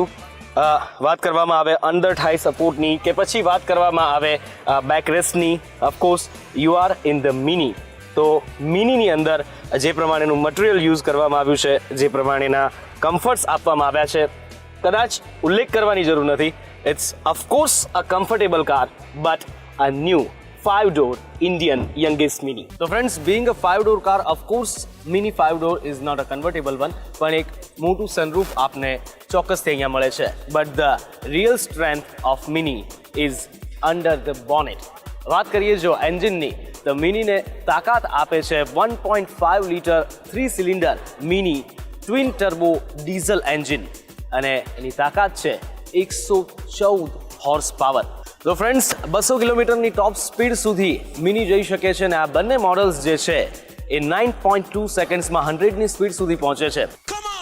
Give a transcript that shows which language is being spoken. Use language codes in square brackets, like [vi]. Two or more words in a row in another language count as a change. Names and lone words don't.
[gu] વાત કરવામાં આવે [en] under thigh supportની [gu] કે પછી વાત કરવામાં આવે [en] back restની, of course you are in the Mini. [gu] તો મિનીની અંદર જે પ્રમાણેનું મટીરિયલ યુઝ કરવામાં આવ્યું છે, જે પ્રમાણેના કમ્ફર્ટ્સ આપવામાં આવ્યા છે, કદાચ ઉલ્લેખ કરવાની જરૂર નથી. [en] it's of course a comfortable car, but a new 5 door Indian youngest Mini. So friends, being a 5 door car, of course Mini 5 door is not a convertible one, [gu] પણ એક મોટું સનરૂફ આપને ચોક્કસથી અહીંયા મળે છે. [en] But the real strength of Mini is under the bonnet. [gu] વાત કરીએ જો એન્જિનની, તો મિનીને તાકાત આપે છે 1.5 લીટર 3 સિલિન્ડર [en] Mini twin turbo diesel engine, [gu] અને એની તાકાત છે 114 [en] horse power. [gu] તો ફ્રેન્ડ્સ 200 કિલોમીટરની [en] top speed [gu] સુધી મિની જઈ શકે છે, અને આ બંને મોડલ્સ જે છે એ 9.2 સેકન્ડ્સમાં 100ની સ્પીડ સુધી પહોંચે છે.